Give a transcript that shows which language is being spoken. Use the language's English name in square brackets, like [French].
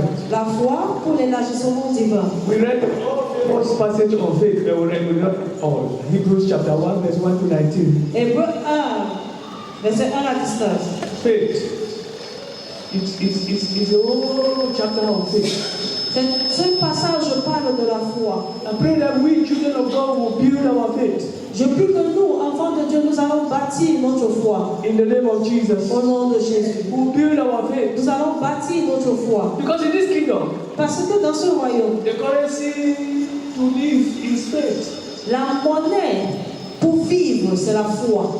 [French] La foi pour l'élargissement divin. [English] We read the passage of faith. We read all. Hebrews chapter 1, verse 1 to 19. [French] Hébreux 1, verset 1 à 19. [English] Faith. It's a whole chapter of faith. [French] Ce passage parle de la foi. [English] I pray that we, children of God, will build our faith. [French] Je prie que nous, enfants de Dieu, nous allons bâtir notre foi. [English] In the name of Jesus. [French] Au nom de Jésus. [English] We'll build our faith. [French] Nous allons bâtir notre foi. [English] Because in this kingdom, [French] parce que dans ce royaume, [English] the currency to live is faith. [French] La monnaie pour vivre, c'est la foi.